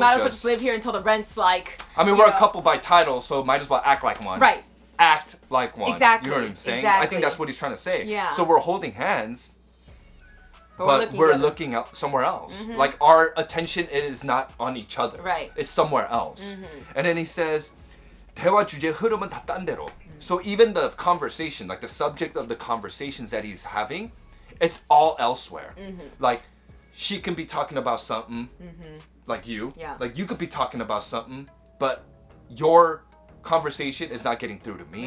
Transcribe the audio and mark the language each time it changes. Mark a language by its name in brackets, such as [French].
[English] just live here until the rent's like. I mean, we're a couple by title, so might as well act like one. Right. Act like one. Exactly. You know what I'm saying? Exactly. I think that's what he's trying to say. Yeah. So we're holding hands. But we're looking up somewhere else. Like our attention is not on each other. Right. It's somewhere else. And then he says, [Korean] 대화 주제 흐름은 다 딴 데로. [English] So even the conversation, like the subject of the conversations that he's having, it's all elsewhere. Like she can be talking about something, like you. Yeah. Like you could be talking about something, but your conversation is not getting through to me.